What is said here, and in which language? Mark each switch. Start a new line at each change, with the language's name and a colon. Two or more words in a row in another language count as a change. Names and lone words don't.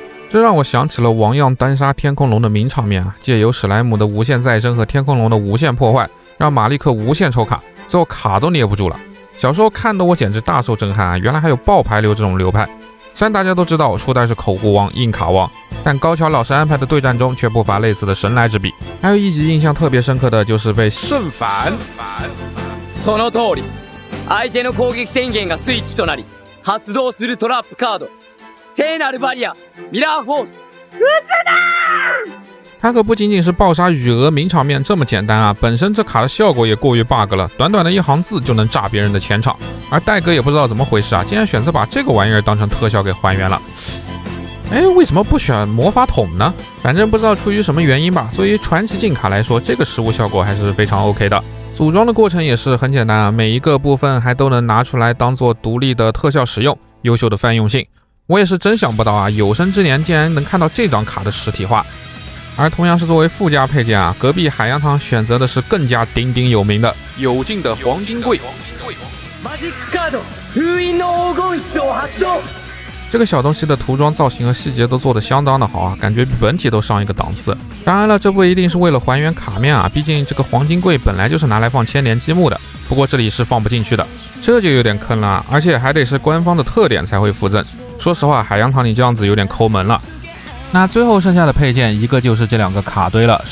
Chinese: 这让我想起了王样单杀天空龙的名场面啊，借由史莱姆的无限再生和天空龙的无限破坏，让马利克无限抽卡，最后卡都捏不住了。小时候看的我简直大受震撼啊，原来还有爆牌流这种流派。虽然大家都知道初代是口胡王、硬卡王，但高桥老师安排的对战中却不乏类似的神来之笔。还有一集印象特别深刻的就是被瞬反。
Japanese: その通り、相手の攻撃宣言がスイッチとなり、発動するトラップカード、聖なるバリア、ミラーフォース。
Chinese: 它可不仅仅是爆杀羽蛾名场面这么简单啊，本身这卡的效果也过于 bug 了，短短的1行字就能炸别人的前场。而戴哥也不知道怎么回事啊，竟然选择把这个玩意儿当成特效给还原了。为什么不选魔法桶呢？反正不知道出于什么原因吧。作为传奇禁卡来说，这个实物效果还是非常 OK 的。组装的过程也是很简单啊，每一个部分还都能拿出来当做独立的特效使用，优秀的泛用性。我也是真想不到啊，有生之年竟然能看到这张卡的实体化。而同样是作为附加配件啊，隔壁海洋堂选择的是更加鼎鼎有名的有劲的黄金柜。
Japanese: マジックカード封印の黄金室を発動。
Chinese: 这个小东西的涂装造型和细节都做得相当的好啊，感觉比本体都上一个档次。当然了，这不一定是为了还原卡面啊，毕竟这个黄金柜本来就是拿来放千年积木的，不过这里是放不进去的，这就有点坑了啊，而且还得是官方的特点才会附赠。说实话，海洋堂你这样子有点抠门了。那最后剩下的配件，一个就是这两个卡堆了。